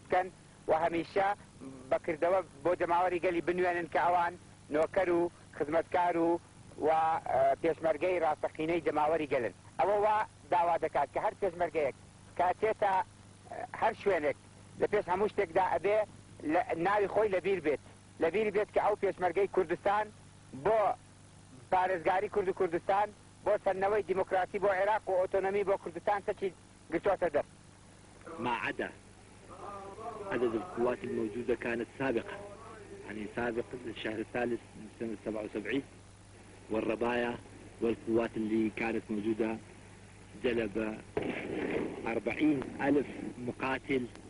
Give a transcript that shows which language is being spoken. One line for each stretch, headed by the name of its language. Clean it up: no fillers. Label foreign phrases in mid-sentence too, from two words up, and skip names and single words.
Central Kurdish: بکەن و هەمیشە بەکردەوە بۆ جەماوەری گەلی بنوێنن کە ئەوان نۆکەر و خزمەتکار و پێشمەرگەی ڕاستەقینەی جەماوەری گەلن ئەوە وا داوا دەکات کە هەر پێشمەرگەیەک کاتێتە هەر شوێنێک لە پێش هەموو شتێکدا ئەبێ ناوی خۆی لەبیر بێت کە ئەو پێشمەرگەی کوردستان بۆ پارێزگاری کورد و کوردستان بۆ سەرنەوەی دیموکراسی بۆ عێراق و ئۆتۆنۆمی بۆ کوردستان سەرچی گرتوۆتە دەست.
Arabic: ما عدا عدد القوات الموجودة كانت سابقة يعني سابق الشهر الثالث من سنة 77 والربايا والقوات اللي كانت موجودة جلب 40,000 مقاتل